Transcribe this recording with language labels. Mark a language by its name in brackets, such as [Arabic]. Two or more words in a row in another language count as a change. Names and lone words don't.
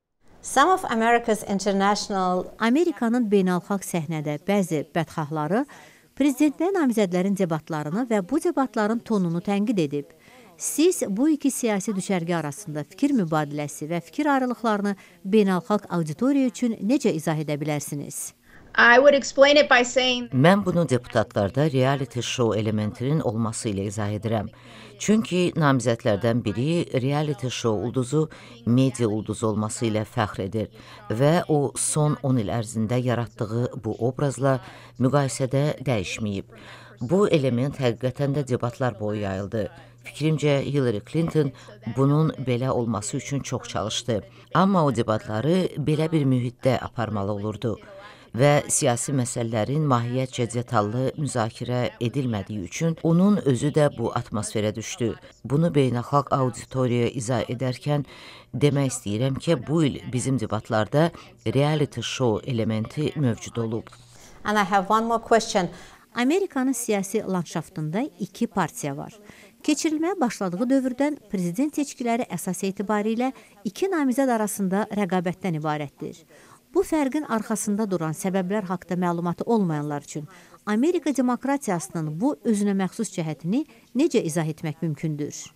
[Azerbaijani] Amerikanın beynəlxalq səhnədə bəzi bədxahları prezidentliyə namizədlərin debatlarını və bu debatların tonunu tənqid edib. Siz bu iki siyasi düşərgə arasında fikir mübadiləsi və fikir ayrılıqlarını beynəlxalq auditoriya üçün necə izah edə bilərsiniz? Mən bunu deputatlarda [English] reality show [Azerbaijani] elementinin olması ilə izah edirəm. Çünki namizədlərdən biri [English] reality show [Azerbaijani] ulduzu media ulduzu olması ilə fəxr edir və o son 10 il ərzində yaratdığı bu obrazla müqayisədə dəyişməyib. Bu element həqiqətən də debatlar boyu yayıldı. Fikrimcə Hillary Clinton bunun belə olması üçün çox çalışdı. Amma o debatları belə bir mühitdə aparmalı olurdu və siyasi məsələlərin mahiyyətcə detallı müzakirə edilmədiyi üçün onun özü də bu atmosferə düşdü. Bunu beynəlxalq auditoriyaya izah edərkən demək istəyirəm ki, bu il bizim debatlarda [English] reality show [Azerbaijani] elementi mövcud olub. [English] And I have one more question. [Azerbaijani] Amerikanın siyasi landşaftında iki partiya var. Keçirilməyə başladığı dövrdən prezident seçkiləri əsas etibarilə iki namizəd arasında rəqabətdən ibarətdir. Bu fərqin arxasında duran səbəblər haqda məlumatı olmayanlar üçün Amerika demokratiyasının bu özünə məxsus cəhətini necə izah etmək mümkündür?